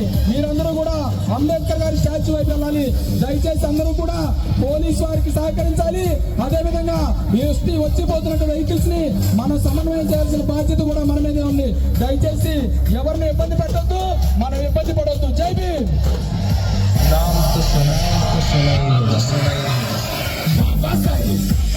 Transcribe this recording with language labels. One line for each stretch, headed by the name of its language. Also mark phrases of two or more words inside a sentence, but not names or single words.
Telugu: మీరందరూ కూడా అంబేద్కర్ గారి స్టాచ్యూ వైపు వెళ్ళాలి. దయచేసి అందరూ కూడా పోలీసు వారికి సహకరించాలి. అదేవిధంగా వచ్చిపోతున్న వెహికల్స్ ని మనం సమన్వయం చేయాల్సిన బాధ్యత కూడా మన మీదే ఉంది. దయచేసి ఎవరిని ఇబ్బంది పెట్టొద్దు, మనం ఇబ్బంది పడొద్దు. జై భీమ్.
Hindi: नाम तो सुना ही है। Baba Sahib.